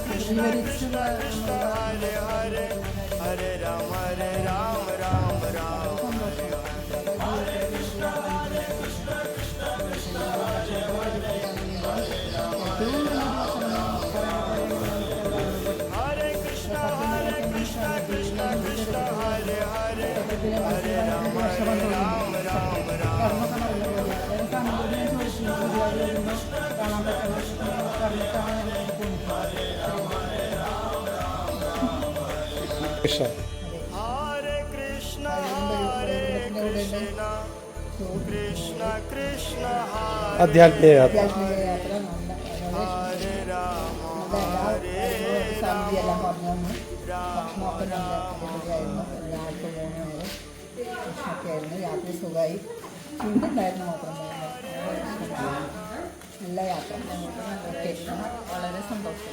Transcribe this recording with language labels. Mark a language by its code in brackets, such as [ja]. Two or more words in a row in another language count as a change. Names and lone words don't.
[ml] വിവരിച്ച് [sa] Hare Ram Ram Ram Hare Krishna Krishna Krishna Hare Hare Hare Ram Ram കൃഷ്ണ Hare Krishna Krishna Krishna Krishna [ml] ആധ്യാത്മിക യാത്ര യാത്ര [sa] Hare Ram [ml] സമിതിയെല്ലാം പറഞ്ഞു ഭക്ഷണമൊക്കെ നല്ല അടിപൊളിയായിരുന്നു രാവിലത്തെ 3 നേരം ഭക്ഷണമൊക്കെ ആയിരുന്നു യാത്ര സുഖമായി ചൂടുണ്ടായിരുന്നു മാത്രം നല്ല യാത്ര ഓക്കെ വളരെ സന്തോഷം